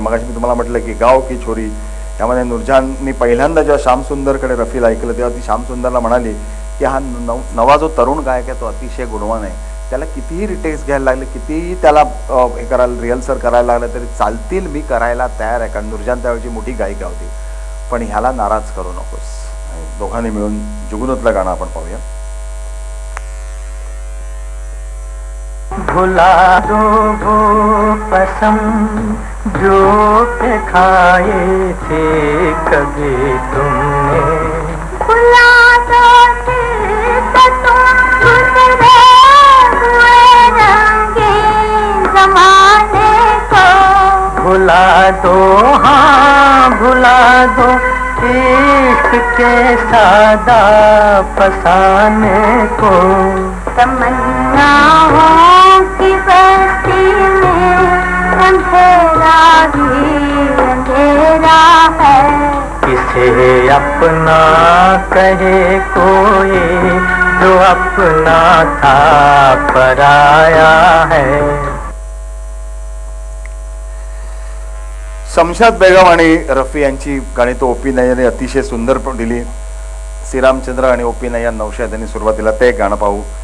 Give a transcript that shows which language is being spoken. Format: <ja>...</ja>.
<mr>मगाशी मी तुम्हाला म्हटलं की गाव की छोरी यामध्ये नूरजाननी पहिल्यांदा जेव्हा श्याम सुंदरकडे रफीला ऐकलं तेव्हा ती श्याम सुंदरला म्हणाली की हा नवा जो तरुण गायक आहे तो अतिशय गुणवान आहे, त्याला कितीही रिटेक्स घ्यायला लागले, कितीही त्याला हे करायला रिहर्सल करायला लागलं तरी चालतील, मी करायला तयार आहे. कारण नूरजान त्यावेळची मोठी गायिका होती, पण ह्याला नाराज करू नकोस. दोघांनी मिळून जुगनूतलं गाणं आपण पाहूया.</mr> <hi>भुला दो वो कसम जो के खाए थे कभी तुमने। भुला दो तो तुम गुजरे हुए रंगीन ज़माने को। भुला दो हाँ भुला दो इश्क के सादा फसाने को। तमन्नाओं की बस्ती में अंधेरा ही अंधेरा है। किसे अपना कहे कोई जो अपना था पराया है।</hi> <mr>शमशाद बेगम आणि रफी यांची गाणी तो ओपी नय्यरने अतिशय सुंदर दिली. श्रीरामचंद्र आणि ओपी नय्यर नौशाद यांनी सुरुवातीला ते गाणं पाहू.</mr>